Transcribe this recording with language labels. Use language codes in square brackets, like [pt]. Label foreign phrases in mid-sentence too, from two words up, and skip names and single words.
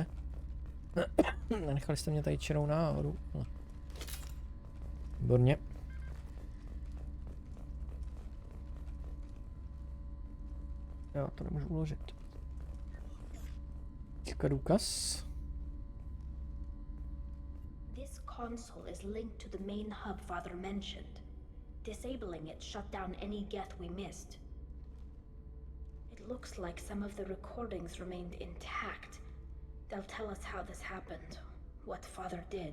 [cs] Nenechali jste mě tady čerou náhodu. Výborně. Já to nemůžu uložit. Teďka důkaz. [en] This console is linked to the main hub Father mentioned. Disabling it shut down any geth we missed. It looks like some of the recordings remained intact. They'll tell us how this happened, what Father did.